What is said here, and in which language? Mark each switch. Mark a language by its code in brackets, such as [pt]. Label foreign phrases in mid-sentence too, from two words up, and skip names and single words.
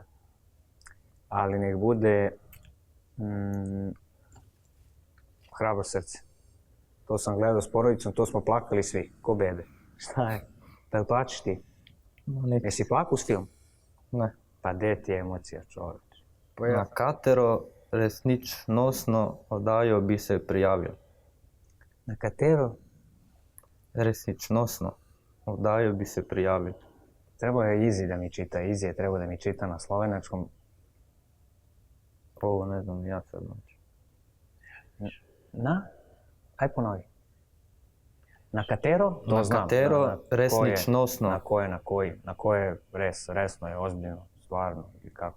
[bs] Ali nek bude Hrabro srce. To sam gledao s porodicom, to smo plakali svi, ko bebe. Šta je? Da li plačeš ti? Jesi plakao s film? Ne. Pa gdje ti je emocija, čovječ? [sl] Na katero resničnostno oddajo bi se prijavil? Na katero? Resničnostno oddajo bi se prijavil. [bs] Trebao je Izi da mi čita, Izi je trebao da mi čita na slovenačkom. Ovo ne znam, ja sad znači. Na? Aj ponovi. [sl] Na katero? [bs] To [sl] Na [bs] znam. [sl] katero resničnostno [bs] Na koje resno je, ozbiljno, stvarno i kako?